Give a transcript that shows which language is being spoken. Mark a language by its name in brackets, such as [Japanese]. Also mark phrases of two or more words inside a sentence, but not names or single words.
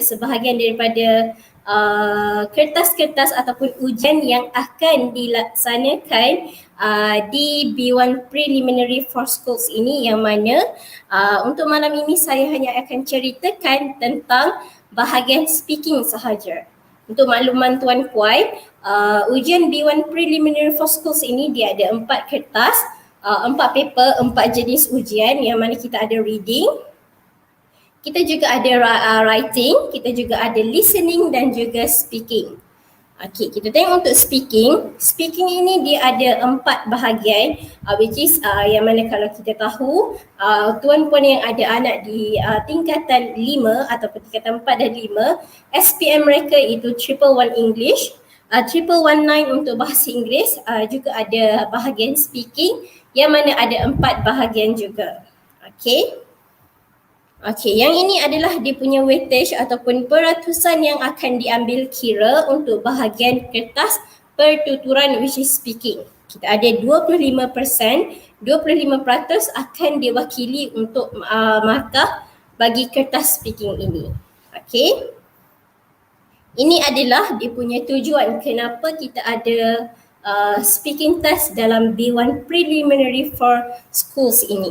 [Malay] sebahagian daripada kertas-kertas ataupun ujian yang akan dilaksanakan di B1 Preliminary for Schools ini, yang mana untuk malam ini saya hanya akan ceritakan tentang bahagian speaking sahaja. Untuk makluman tuan puan, ujian B1 Preliminary for Schools ini dia ada 4 kertas, 4 paper, 4 jenis ujian, yang mana kita ada reading, kita juga ada writing, kita juga ada listening dan juga speaking. Okey, kita tengok untuk speaking. Speaking ini dia ada 4 bahagian, [English] which is [Malay] yang mana kalau kita tahu tuan-puan yang ada anak di tingkatan 5 ataupun tingkatan 4 dan 5, SPM mereka itu 111 English, 1119 untuk bahasa Inggeris, juga ada bahagian speaking yang mana ada 4 bahagian juga. Okey. Okey, yang ini adalah dia punya weightage ataupun peratusan yang akan diambil kira untuk bahagian kertas pertuturan, [English] which is speaking. [Malay] Kita ada 25%, 25% akan diwakili untuk markah bagi kertas speaking ini. Okey. Ini adalah dia punya tujuan kenapa kita ada [English] speaking test [Malay] dalam B1 Preliminary for Schools ini.